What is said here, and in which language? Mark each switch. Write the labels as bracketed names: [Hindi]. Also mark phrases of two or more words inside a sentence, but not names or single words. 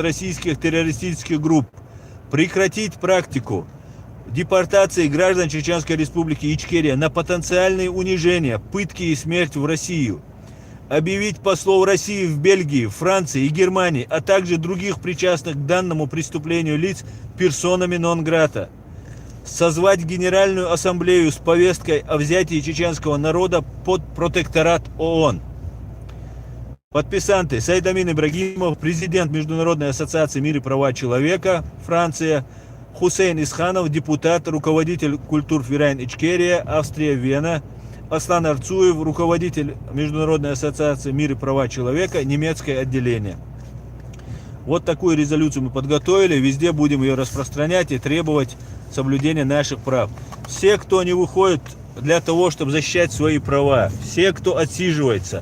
[Russian] российских террористических групп, прекратить практику депортации граждан Чеченской Республики Ичкерия на потенциальные унижения, пытки и смерть в Россию, объявить послов России в Бельгии, Франции и Германии, а также других причастных к данному преступлению лиц персонами нон-грата, созвать Генеральную Ассамблею с повесткой о взятии чеченского народа под протекторат ООН. Подписанты: Саид Амин Ибрагимов, президент Международной ассоциации мира и права человека, Франция; Хусейн Исханов, депутат, руководитель Культурферайн Ичкерия, Австрия, Вена; Аслан Арцуев, руководитель Международной ассоциации мира и права человека, немецкое отделение. Вот такую резолюцию мы подготовили, везде будем ее распространять и требовать соблюдения наших прав. Все, кто не выходит для того, чтобы защищать свои права, все, кто отсиживается.